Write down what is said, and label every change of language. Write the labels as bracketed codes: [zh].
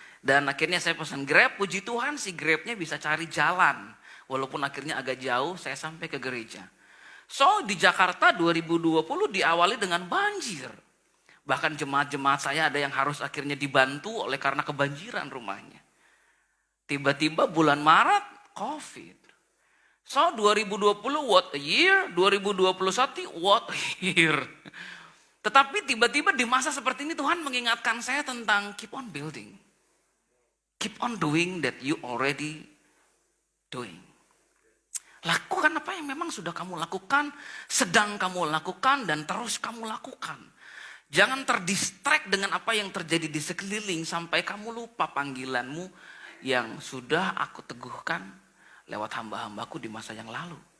[id] Dan akhirnya saya pesan Grab, puji Tuhan si Grabnya bisa cari jalan. Walaupun akhirnya agak jauh, saya sampai ke gereja. So di Jakarta 2020 diawali dengan banjir. Bahkan jemaat-jemaat saya ada yang harus akhirnya dibantu oleh karena kebanjiran rumahnya. Tiba-tiba bulan Maret COVID. [en] So 2020 what a year, 2021 what a year. [id] Tetapi tiba-tiba di masa seperti ini Tuhan mengingatkan saya tentang [en] keep on building. Keep on doing that you already doing. [id] Lakukan apa yang memang sudah kamu lakukan, sedang kamu lakukan, dan terus kamu lakukan. Jangan terdistract dengan apa yang terjadi di sekeliling sampai kamu lupa panggilanmu yang sudah aku teguhkan lewat hamba-hambaku di masa yang lalu.